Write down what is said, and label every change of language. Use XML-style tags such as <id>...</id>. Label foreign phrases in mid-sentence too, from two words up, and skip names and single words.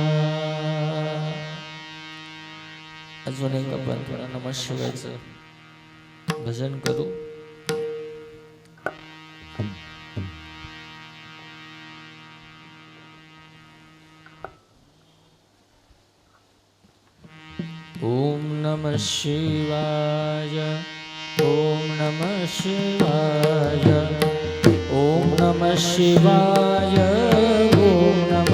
<mr>अजून एक आपण थोडा नमः शिवायचं भजन करू.</mr> <sa>ओम नमः शिवाय, ओम नमः शिवाय, ओम नमः शिवाय, ओम</sa>